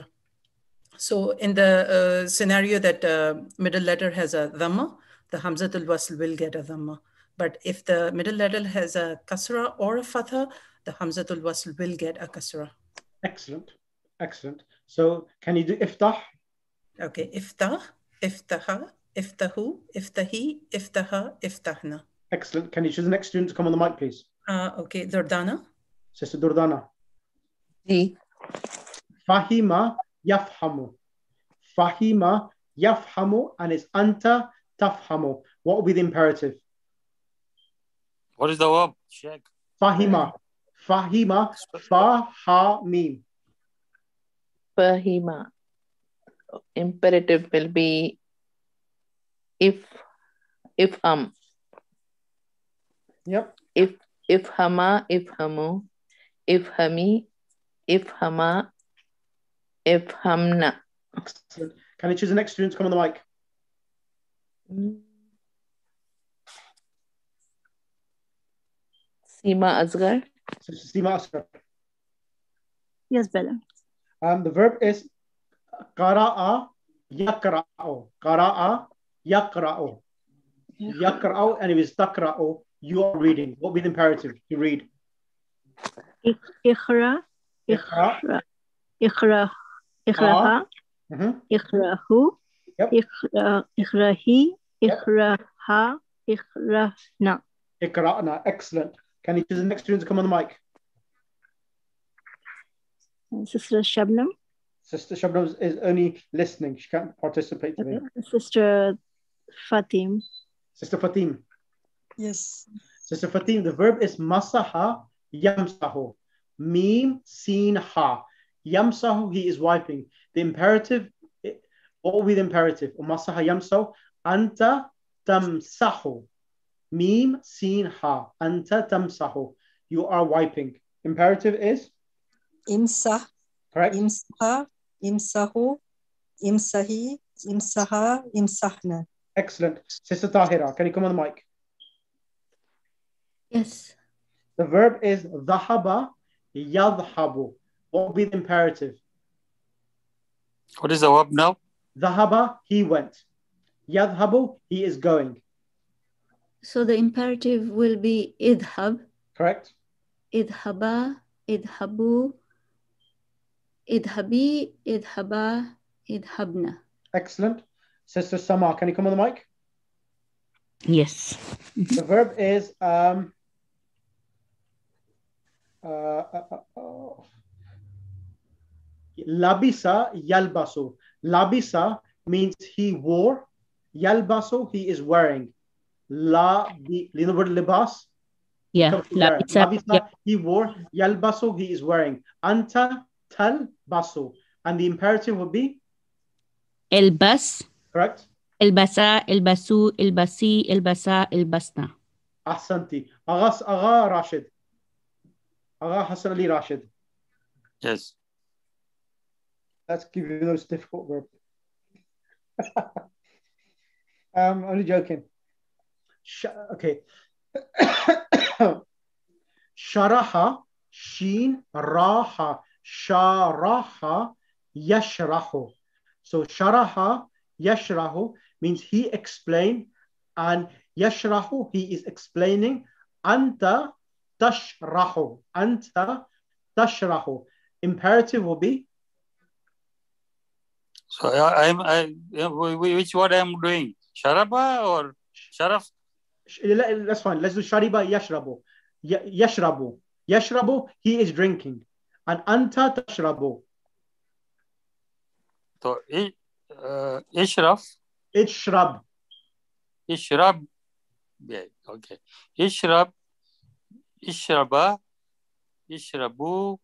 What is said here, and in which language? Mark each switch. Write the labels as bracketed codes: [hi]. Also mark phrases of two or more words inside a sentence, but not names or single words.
[en] So in the scenario that middle letter has a dhamma, the hamzatul wasl will get a dhamma. But if the middle letter has a kasra or a fatha, the hamzatul wasl will get a kasra. Excellent. Excellent. So can you do iftah? Okay. [ar] افتح، افتحا، افتحوا، افتحي، افتحا، افتحن. [en] Excellent. Can you choose the next student to come on the mic, please? Okay. Durdana. Sister Durdana. [ar] فهم يفهم. فهم يفهم, [en] and it's [ar] أنت تفهم. [en] What will be the imperative? What is the verb? Check. [ar] فهم. فهم. فاء-هاء-ميم. Fahima. [en] Imperative will be ifham. Yep. [ar] افهما، افهموا، افهمي، افهما، افهمن. [en] Excellent. Can you choose the next student to come on the mic? Seema Asghar. Seema Asghar. Yes, Bella. The verb is [ar] قرأ يقرأ. قرأ يقرأ. Yaqra'u, [en] and if it's taqra'u, you are reading. What would be the imperative? You read. [ar] اقرأ، اقرأ، اقرأ, اقرءا، اقرءوا، اقرئي، اقرءا، اقرأن. Iqra'na. [en] Excellent. Can you choose the next student to come on the mic? Sister Shabnam. Sister Shabnam is only listening. She can't participate today. Sister Fatim. Sister Fatim. Yes. Sister Fatim, the verb is [ar] مسح يمسح. ميم، سين، حاء. يمسح, [en] he is wiping. The imperative, what will be the imperative? [ar] مسح يمسح، أنت تمسح. ميم، سين، حاء. أنت تمسح. [en] You are wiping. Imperative is? [ar] Imsah. [en] Correct. [ar] امسحا، امسحوا، امسحي، امسحا، امسحن. [en] Excellent. Sister Tahira, can you come on the mic? Yes. The verb is [ar] ذهب يذهب. [en] What will be the imperative? What is the verb now? Dhahaba, he went. Yadhabu, he is going. So the imperative will be idhab. Correct. [ar] اذهبا، اذهبوا، اذهبي، اذهبا، اذهبن. [en] Excellent. Sister Sama, can you come on the mic? Yes. The verb is [ar] لبس يلبس. [en] Labisa means he wore. Yalbasu, he is wearing. You know the word libas? Yeah. Labisa, he wore. Yalbasu, he is wearing. [ar] أنت تلبس. [en] And the imperative would be? [ar] Elbas. [en] Correct. [ar] البسا، البسوا، البسي، البسا، البسن. Ahsanti. [en] Agha Rashid. Agha Hassan Ali Rashid. Yes. Let's give you those difficult verbs. Only joking. Okay. [ar] شرح، شين، راء، شرح، يشرح. [en] So [ar] شرح، يشرح [en] means he explained, and yashrahu, he is explaining. [ar] أنت تشرح. أنت تشرح. [en] Imperative will be? So which word I am doing? Sharaba or sharaf? That's fine. Let's do [ar] شرب يشرب. يشرب. يشرب, [en] he is drinking. And [ar] أنت تشرب. [en] So, [ar] ishraf. Ishrab. اشرب. [en] Yeah, okay. [ar] اشرب. اشربا. اشربوا.